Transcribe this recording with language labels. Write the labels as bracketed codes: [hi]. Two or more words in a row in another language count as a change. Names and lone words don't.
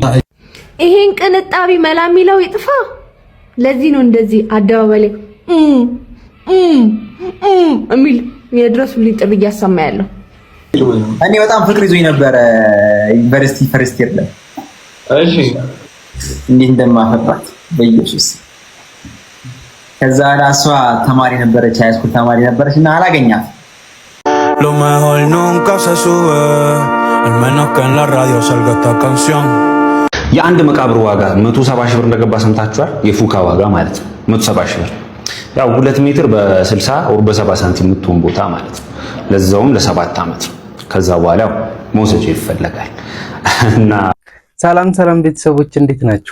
[am] ይሄን ቅንጣቢ መላ የሚለው ይጥፋ። ለዚህ ነው እንደዚህ አደባባይ ላይ እሚል የድረሱልኝ ጥሪ እያሰማ ያለው። እኔ በጣም ፍቅር ይዞኝ ነበረ ዩኒቨርሲቲ ፈርስት ይር ላይ። እሺ እንዴት እንደማፈቅራት በኢየሱስ። ከዛ ራሷ ተማሪ ነበረች፣ ሃይስኩል ተማሪ ነበረች እና አላገኛት። [es] Lo mejor nunca se sube, al menos que en la radio salga esta canción. [am] የአንድ መቃብር ዋጋ 170 ሺህ ብር እንደገባ ሰምታችኋል። የፉካ ዋጋ ማለት ነው 170 ሺህ ብር። ያው 2 ሜትር በ60 ወር በ70 ሳንቲም የምትሆን ቦታ ማለት ነው። ለዛውም ለ7 ዓመት። ከዛ በኋላ መውሰጃ ይፈለጋል እና ሰላም ሰላም ቤተሰቦች እንዴት ናችሁ?